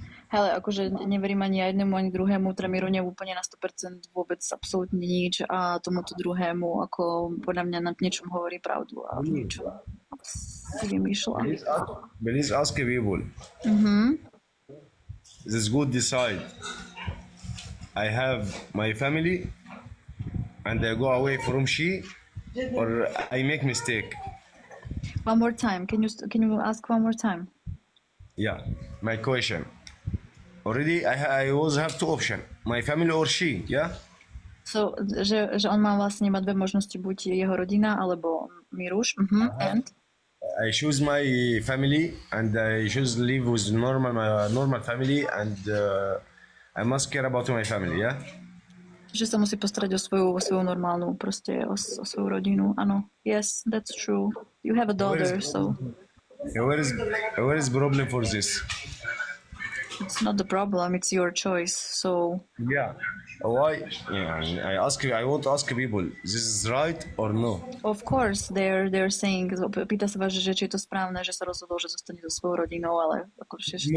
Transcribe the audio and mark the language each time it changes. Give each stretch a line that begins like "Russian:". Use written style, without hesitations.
Slovak: Hele, akože neverím ani jednému, ani druhému, Tramiru úplne na 100% vôbec absolútne nič a tomuto druhému, ako podľa mňa na niečom hovorí pravdu a niečo si vymýšľa.
English: Please ask people. this good decide I have my family and I go away from she, or I make mistake. One more time. Can you ask one more time? Yeah, my question. Already I always have two options, my family or she, yeah?
Slovak: So, že on má vlastne iba dve možnosti, buď jeho rodina, alebo Miruš.
English: And? I choose my family and I choose live with normal family and I must care about my family, yeah?
Slovak: Že sa musí postarať o svoju normálnu, proste o svoju rodinu. Áno.
English: Yes, that's true. You have a daughter, so Where is problem for this? it's not the problem, it's your choice. So, Yeah. Why? Yeah, I want to ask people, this is right or no? of course, they're saying,
Slovak: pýta sa vás, že či je to správne, že sa rozhodol, že zostane so svojou rodinou, ale ako všetci